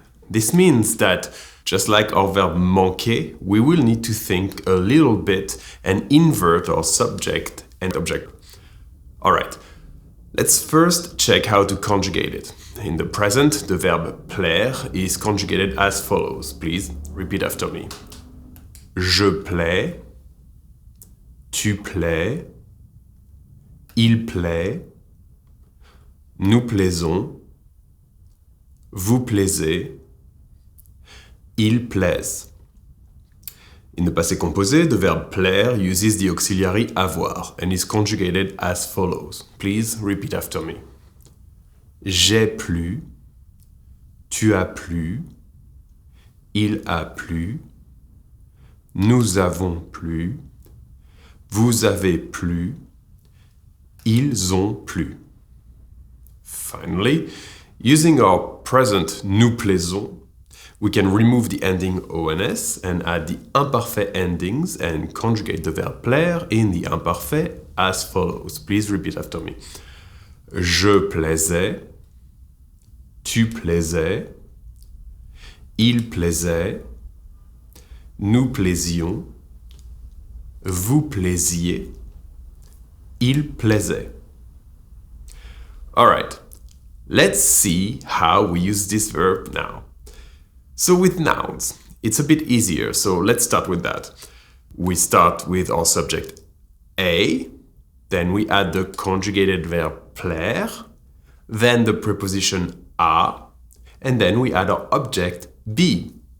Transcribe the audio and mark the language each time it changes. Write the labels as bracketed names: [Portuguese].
[English] This means that, just like our verb manquer, we will need to think a little bit and invert our subject and object. Alright, let's first check how to conjugate it. In the present, the verb plaire is conjugated as follows. Please repeat after me. [French] Je plais, tu plais, il plaît, nous plaisons, vous plaisez, il plaise. [English] In the passé composé, the verb plaire uses the auxiliary avoir and is conjugated as follows. Please repeat after me. [French] J'ai plu, tu as plu, il a plu, nous avons plu, vous avez plu, ils ont plu. [English] Finally, using our present nous plaisons, we can remove the ending ons and add the imparfait endings and conjugate the verb plaire in the imparfait as follows. Please repeat after me. [French] Je plaisais, tu plaisais, il plaisait, nous plaisions, vous plaisiez, il plaisait. [English] Alright, let's see how we use this verb now. So with nouns, it's a bit easier, so let's start with that. We start with our subject A, then we add the conjugated verb plaire, then the preposition a, and then we add our object B.